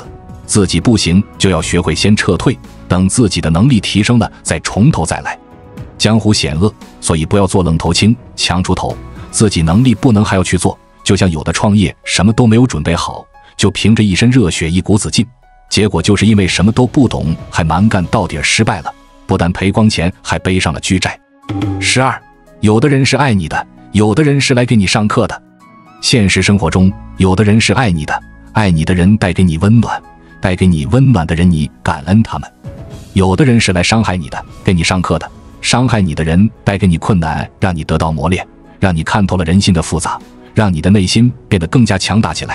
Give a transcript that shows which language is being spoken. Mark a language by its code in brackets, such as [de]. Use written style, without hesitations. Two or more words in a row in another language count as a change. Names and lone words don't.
[zh] 自己不行，就要學會先撤退，等自己的能力提升了，再從頭再來。江湖險惡，所以不要做愣頭青，強出頭。自己能力不能還要去做，就像有的創業什麼都沒有準備好，就憑着一身熱血一股子勁，結果就是因為什麼都不懂，還蠻幹到底失敗了，不但賠光錢，還背上了巨債。12，有的人是愛你的，有的人是來給你上課的。現實生活中，有的人是愛你的，愛你的人帶給你溫暖，带给你溫暖的人你感恩他們。有的人是來傷害你的，給你上課的，傷害你的人帶給你困難，讓你得到磨練，讓你看透了人心的複雜，讓你的內心變得更加強大起來。